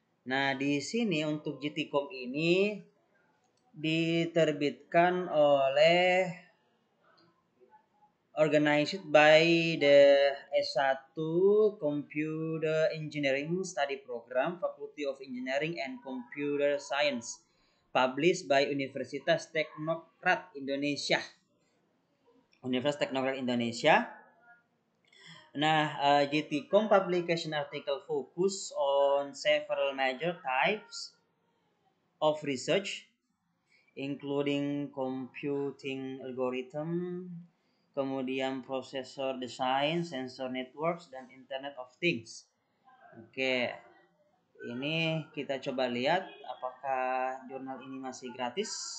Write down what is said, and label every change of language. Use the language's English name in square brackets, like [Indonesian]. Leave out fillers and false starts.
[Indonesian] Nah, di sini untuk GTCOM ini diterbitkan oleh [English] organized by the S1 Computer Engineering Study Program, Faculty of Engineering and Computer Science, published by Universitas Teknokrat Indonesia. [Indonesian] Universitas Teknokrat Indonesia. [English] Nah, GTCOM publication article focus on several major types of research, including computing algorithm, [Indonesian] kemudian [English] processor design, sensor networks, [Indonesian] dan [English] Internet of Things. [Indonesian] Oke, ini kita coba lihat apakah jurnal ini masih gratis.